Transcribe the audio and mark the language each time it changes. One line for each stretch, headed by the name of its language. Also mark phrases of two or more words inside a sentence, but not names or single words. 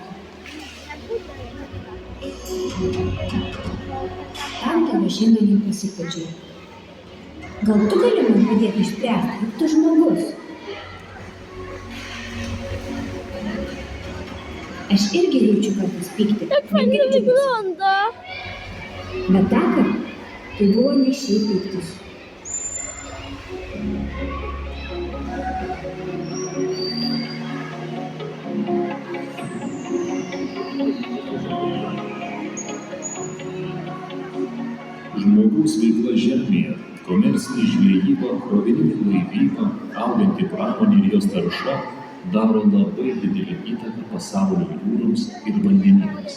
Lithuanian: Tam tave šiandien ir pasikviečiau. Gal tu gali man padėti išspręsti, juk tu žmogus. Aš irgi jaučiu kartais pyktį.
Polish: Jak fajnie wygląda.
Lithuanian: Bet tąkart tai buvo ne šiaip pyktis. Žmogaus veikla žemėje, komercinė žvejyba, krovininė laivyba, auganti pramonė ir jos tarša daro labai didelį įtaką pasaulio jūroms ir vandenynams.